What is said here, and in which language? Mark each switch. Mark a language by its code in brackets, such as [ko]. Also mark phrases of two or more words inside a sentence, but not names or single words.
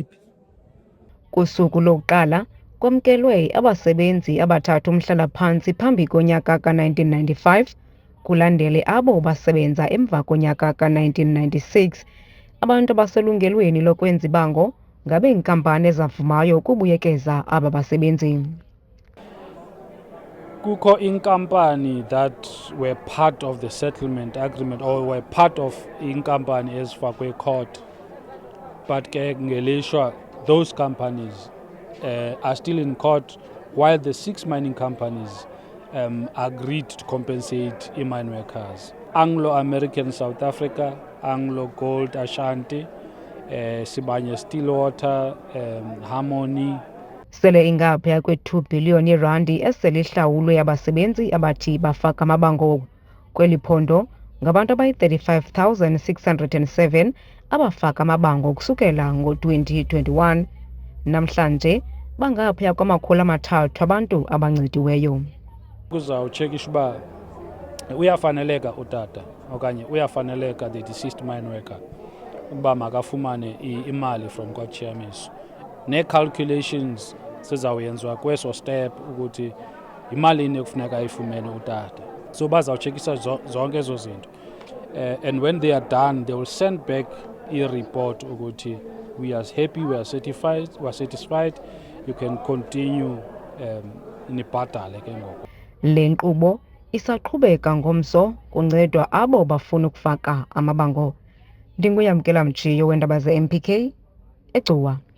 [xh] Kusuku lokuqala kwamkelwe abasebenzi abathathu umhlala-phantsi phambi konyaka ka-1995 kulandele abo basebenza emva konyaka ka-1996. Abantu abaselungelweni lokwenza ibango ngabeenkampani ezavumayo ukubuyekeza aba basebenzi. Kukho inkampani [en] that were part of the settlement agreement or were part of [xh] inkampani ezifakwe [en] court, but [xh] ke ngelishwa [en] those companies are still in court while the 6 mining companies agreed to compensate mine workers. Anglo-American South Africa, Anglo Gold Ashanti, Sibanye Stillwater, Harmony. [xh] Sele ingaphaya kwe-2 billion irandi esele ihlawulwe yabasebenzi abathi bafaka amabango kweli phondo ngabantu abayi-35,607 abafaka amabango kusukela ngo-2021. Namhlanje bangaphaya kwama-300 abantu abancediweyo. Kuzawutshekisha uba uyafaneleka utata okanye uyafaneleka [en] the deceased mine worker [xh] uba makafumane imali from kwaChiamiso. Nee-calculations zizawuyenziwa kweso step ukuthi yimalini ekufuneka ayifumene utata. So bazawutshekisa zonke ezo zinto. [en] And when they are done, they will send back i-report ukuthi we are happy, we are satisfied, you can continue [xh] nibhatale ke ngoku. Le nkqubo isaqhubeka ngomso kuncedwa abo bafuna ukufaka amabango. Ndinguyamkela Mtshiyo weendaba ze-MPK, eGcuwa.